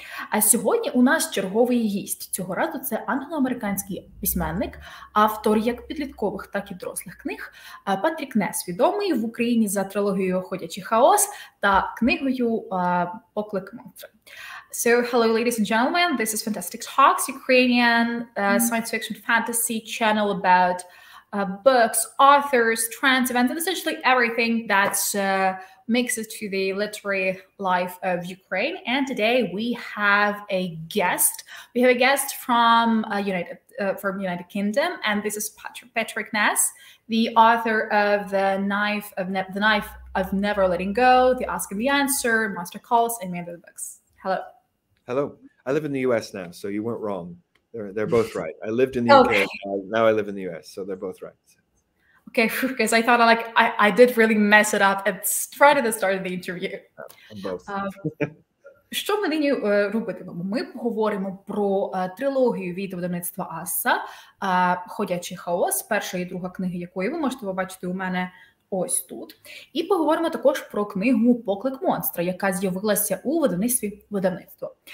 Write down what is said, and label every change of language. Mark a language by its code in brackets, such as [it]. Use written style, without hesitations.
[uk] А сьогодні у нас черговий гість. Цього разу це англо-американський письменник, автор як підліткових, так і дорослих книг Патрік Несс, відомий в Україні за трилогією «Ходячий, хаос» та книгою «Поклик, монстра». [en] So, hello, ladies and gentlemen. This is Fantastix Talks, Ukrainian science fiction fantasy channel about books, authors, trends, events, and essentially everything that makes it to the literary life of Ukraine. And today we have a guest. We have a guest from United Kingdom, and this is Pàtrick Ness, the author of the Knife of Never Letting Go, The Ask and the Answer, Monster Calls, and many other books. Hello. Hello. I live in the U.S. now, so you weren't wrong. They're both right. I lived in the UK. Now I live in the U.S., so they're both right. Okay, because I thought I did really mess it up right at the start of the interview. Both. [uk] Що ми нині робитимемо? Ми поговоримо про трилогію від видавництва Асса «Ходячий, хаос», перша і друга книги якої ви можете побачити у мене ось тут. І поговоримо також про книгу «Поклик, монстра», яка з'явилася у видавництві «Видавництво».